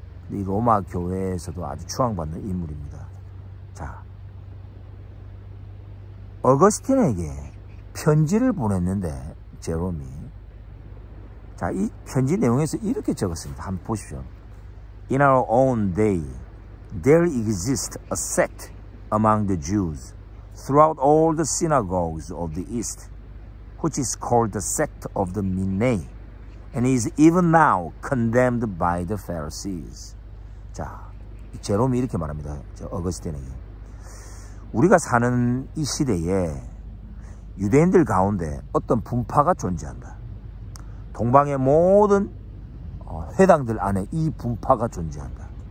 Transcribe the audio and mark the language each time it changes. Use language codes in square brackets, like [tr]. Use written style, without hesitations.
[ko] 이 로마 교회에서도 아주 추앙받는 인물입니다. 자, 어거스틴에게 편지를 보냈는데 제롬이 자, 이 편지 내용에서 이렇게 적었습니다. 한번 보십시오. [en] In our own day, there exists a sect among the Jews throughout all the synagogues of the East, which is called the sect of the Minei, and is even now condemned by the Pharisees. [ko] 자, 제롬이 이렇게 말합니다. 어거스틴에게. 우리가 사는 이 시대에 유대인들 가운데 어떤 분파가 존재한다. 동방의 모든 회당들 안에 이 분파가 존재한다.